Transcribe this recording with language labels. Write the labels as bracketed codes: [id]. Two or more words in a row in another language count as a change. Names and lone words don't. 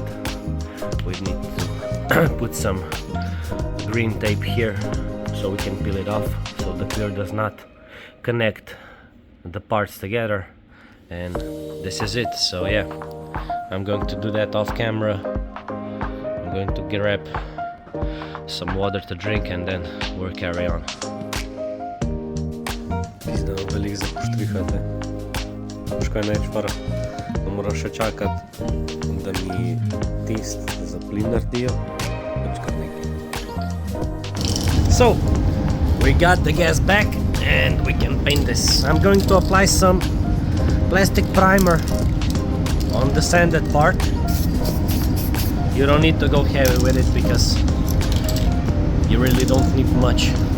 [en] We need to put some green tape here so we can peel it off, so the clear does not connect the parts together. And this is it. So yeah, I'm going to do that off camera. I'm going to grab some water to drink and then we'll carry on. [sl] Pizda, velik za poštrihati. Veš kaj največ da moraš še čakati, da mi test za plin naredijo. [en] So, we got the gas back and we can paint this. I'm going to apply some plastic primer on the sanded part. You don't need to go heavy with it because you really don't need much.